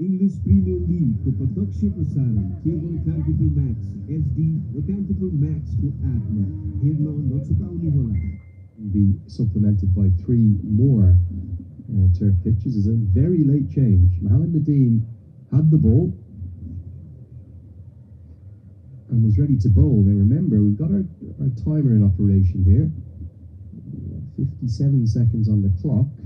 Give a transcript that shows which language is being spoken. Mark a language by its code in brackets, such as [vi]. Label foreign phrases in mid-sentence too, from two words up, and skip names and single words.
[ne] देश प्रिमियर लिगको प्रत्यक्ष प्रसारण केवल क्यापिटल म्याक्स एचडी र क्यापिटल म्याक्सको एपमा हेर्न नछुटाउनुहोला। [en] Be supplemented by 3 more turf pitches. Is a very late change. Mohamed Nadeem had the ball and was ready to bowl. Now remember, we've got our timer in operation here. 57 seconds on the clock.